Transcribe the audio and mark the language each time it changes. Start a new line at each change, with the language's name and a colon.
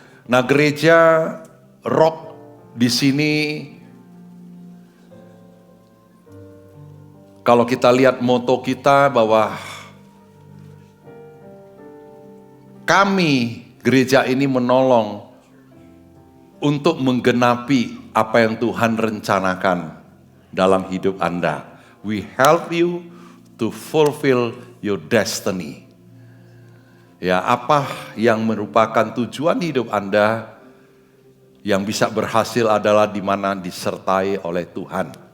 Indonesian: Nah, gereja Rock di sini, kalau kita lihat moto kita bahwa kami gereja ini menolong untuk menggenapi apa yang Tuhan rencanakan dalam hidup Anda.
English: We help you to fulfill your destiny.
Indonesian: Ya, apa yang merupakan tujuan hidup Anda yang bisa berhasil adalah di mana disertai oleh Tuhan.